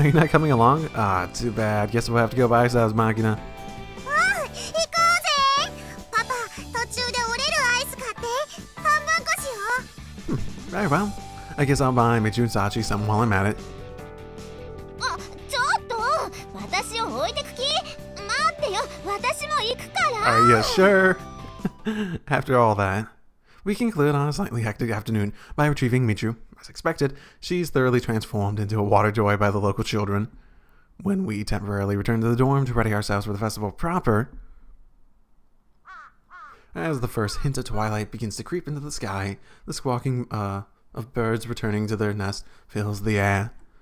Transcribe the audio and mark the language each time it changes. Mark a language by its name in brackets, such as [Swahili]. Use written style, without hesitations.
[English] Are you not coming along? Ah, too bad. Guess we'll have to go by ourselves, Machina. [Japanese] 行こうぜパパ途中で折れるアイス買って半分こしよ [English] Very well. I guess I'll buy Michu and Sachi some while I'm at it. [Japanese] うあちょっと私を置いてく気待ってよ私も行くから [English] Are you sure? After all that, we conclude on a slightly hectic afternoon by retrieving Michu. As expected, she's thoroughly transformed into a water joy by the local children. When we temporarily return to the dorm to ready ourselves for the festival proper, as the first hint of twilight begins to creep into the sky, the squawking of birds returning to their nest fills the air.